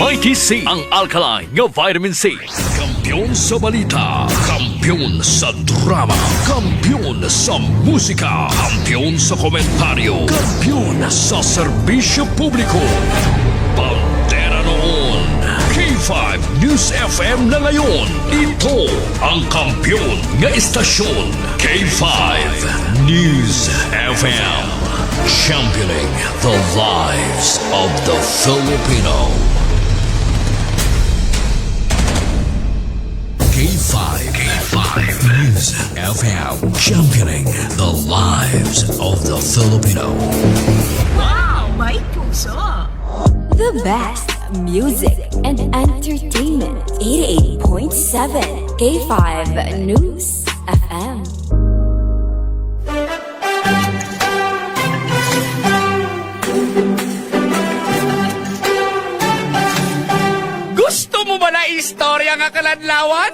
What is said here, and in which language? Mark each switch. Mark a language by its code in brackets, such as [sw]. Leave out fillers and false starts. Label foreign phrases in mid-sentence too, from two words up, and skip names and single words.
[hil] Mighty C ang alkaline nga vitamin C. Kampiyon sa balita, kampiyon sa drama, kampiyon sa musika, kampiyon sa komentaryo, kampiyon sa serbisyo publiko. [tl] Pantera noon, K5 News FM na ngayon. [hil] Ito ang kampiyon nga istasyon, K5 News FM. [en] Championing the lives of the Filipino. K5 News FM. Championing the lives of the Filipino. [tl] Wow, may puso! [en] The best music and entertainment. 88.7 K5 News FM. [hil] Gusto mo ba na istorya nga kaladlawan?